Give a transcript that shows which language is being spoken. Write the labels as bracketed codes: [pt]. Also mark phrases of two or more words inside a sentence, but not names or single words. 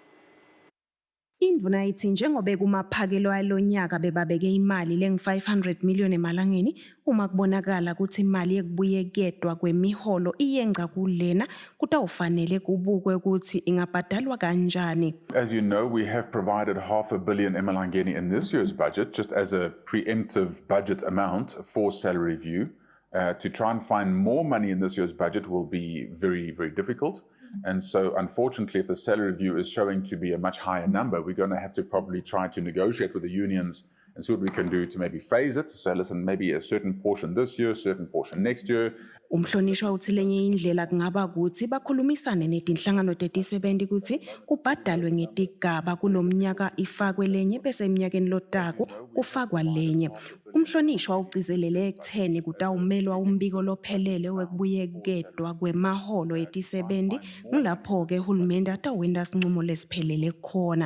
[ss] Indvuna ithi njengoba kumaphakelo alonyaka bebabeke imali lengu500 million emalangeni uma kubonakala ukuthi imali yekubuyeketwa kwemiholo iyenca kulena kutawufanele kubukwe ukuthi ingabhadalwa kanjani. [en] As you know, we have provided $500 million emalangeni in this year's budget just as a preemptive budget amount for salary review. To try and find more money in this year's budget will be very, very difficult. And so, unfortunately, if the salary review is showing to be a much higher number, we're going to have to probably try to negotiate with the unions and see what we can do to maybe phase it. So, listen, maybe a certain portion this year, a certain portion next year. [ss] Umhlonishwa uthi lenye indlela kungaba ukuthi bakhulumisane netinhlangano tetisebenzi ukuthi kubhadalwe ngetigaba kulomnyaka ifakwe lenye bese eminyakeni lotako kufakwa lenye. Umhlonishwa ugcizelele ekutheni kutawumelwa umbiko lophelele wekubuyekedwa kwemaholo etisebenzi ngilapho ke uhulumende atawenda sinqumo lesiphelele khona.